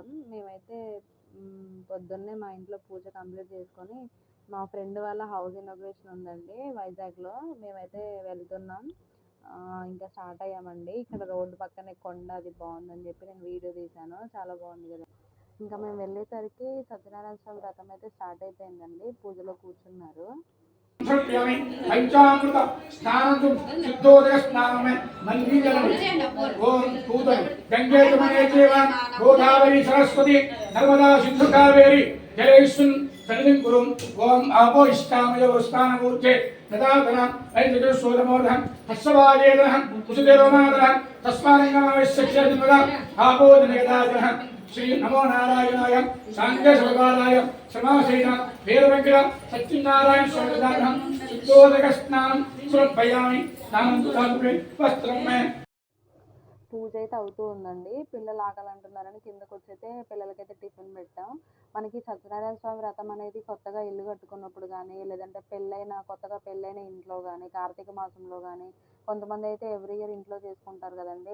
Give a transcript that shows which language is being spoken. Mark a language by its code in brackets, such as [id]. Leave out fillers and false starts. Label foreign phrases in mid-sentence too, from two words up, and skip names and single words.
[te] మేమైతే పొద్దున్నే మా ఇంట్లో పూజ కంప్లీట్ చేసుకొని, మా ఫ్రెండ్ వాళ్ళ [en] house inauguration [te] ఉందండి వైజాగ్‌లో. మేమైతే వెళ్తున్నాం. ఇంకా స్టార్ట్ అయ్యామండి. ఇక్కడ రోడ్డు పక్కనే కొండ అది బాగుందని చెప్పి నేను వీడియో తీశాను. చాలా బాగుంది కదా! ఇంకా మేము వెళ్ళేసరికి సత్యనారాయణ స్వామి వ్రతం అయితే స్టార్ట్ అయిపోయిందండి. పూజలో కూర్చున్నారు. [sa] संप्रयामि पंचामृत स्नानं शुद्धोदक स्नानं में मल्लीजलं ओम पूतन गंगे यमुने चैव गोदावरी सरस्वती नर्मदा सिंधु कावेरी जलेस्मिन् सन्निधिं कुरु ओम आपो इष्टामय स्नानमूर्ते तदातनं ऐतदुस्वरमोदहं हस्सवाजेदहं कुसुदेवमादहं तस्मान्नमवश्यक्षेदिमदा आपो जनयदाजहं श्री नमो नारायणाय सांख्य सर्वादाय समासेन वीरवेंकट सत्यनारायण स्वामिनाथं शुद्धोदक स्नानं समर्पयामि नामं वस्त्रं में [te] పూజ అయితే అవుతూ ఉందండి. పిల్లలు ఆకలి అంటున్నారని కిందకు వచ్చైతే పిల్లలకైతే టిఫిన్ పెట్టాం. మనకి సత్యనారాయణ స్వామి వ్రతం అనేది కొత్తగా ఇల్లు కట్టుకున్నప్పుడు కానీ, లేదంటే కొత్తగా పెళ్ళైన ఇంట్లో కానీ, కార్తీక మాసంలో కానీ, కొంతమంది అయితే [en] every year [te] ఇంట్లో చేసుకుంటారు కదండి.